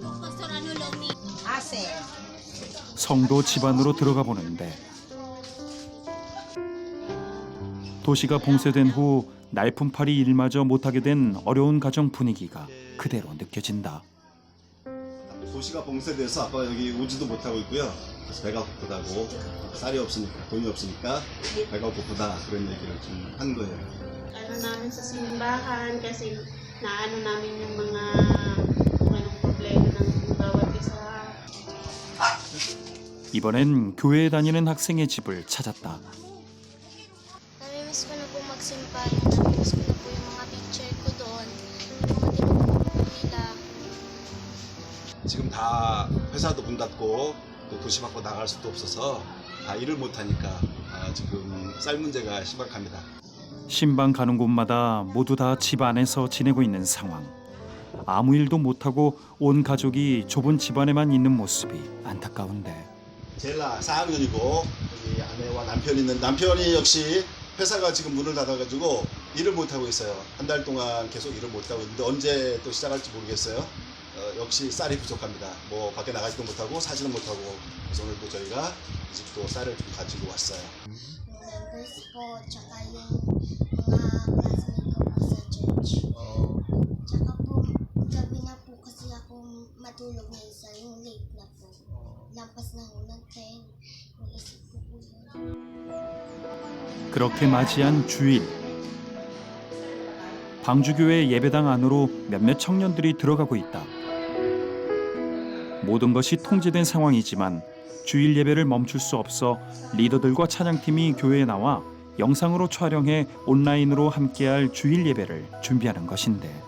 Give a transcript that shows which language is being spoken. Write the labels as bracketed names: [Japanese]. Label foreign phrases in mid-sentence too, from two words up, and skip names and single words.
[Korean] 성도 집안으로 들어가 보는데 도시가 봉쇄된 후 날품팔이 일마저 못하게 된 어려운 가정 분위기가 그대로 느껴진다. 도시가 봉쇄돼서 아빠 여기 오지도 못하고 있고요. 그래서 배가 고프다고 쌀이 없으니까 돈이 없으니까 배가 고프다 그런 얘기를 좀 한 거예요. [Filipino] Ano namin sa simbahan kasi naano namin yung mga anong problema ng bawat isa. [Korean] 이번엔 교회에 다니는 학생의 집을 찾았다. [Filipino] Namimiss ko na po magsimbahan. Namimiss ko na po yung mga teacher ko doon. Yung mga tinuturo po nila. [Korean] 지금 다 회사도 문 닫고 또 도시 밖으로 나갈 수도 없어서 다 일을 못 하니까 지금 쌀 문제가 심각합니다. 신방 가는 곳마다 모두 다 집 안에서 지내고 있는 상황. 아무 일도 못하고 온 가족이 좁은 집안에만 있는 모습이 안타까운데 젤라 4학년이고 여기 아내와 남편이 있는 남편이 역시 회사가 지금 문을 닫아가지고 일을 못 하고 있어요. 한 달 동안 계속 일을 못 하고 있는데 언제 또 시작할지 모르겠어요. 역시 쌀이 부족합니다. 뭐 밖에 나가지도 못하고 사지도 못하고 그래서 오늘도 저희가 이 집도 쌀을 좀 가지고 왔어요. [Filipino] Members po, tsaka yung mga classmate ko po sa church. Tsaka po, gabi na po kasi ako matulog na isa, yung late na po. Lampas na ho ng 10. Yung isip ko po yun. [Korean] 그렇게 맞이한 주일. 방주교회 예배당 안으로 몇몇 청년들이 들어가고 있다. 모든 것이 통제된 상황이지만 주일 예배를 멈출 수 없어 리더들과 찬양팀이 교회에 나와 영상으로 촬영해 온라인으로 함께할 주일 예배를 준비하는 것인데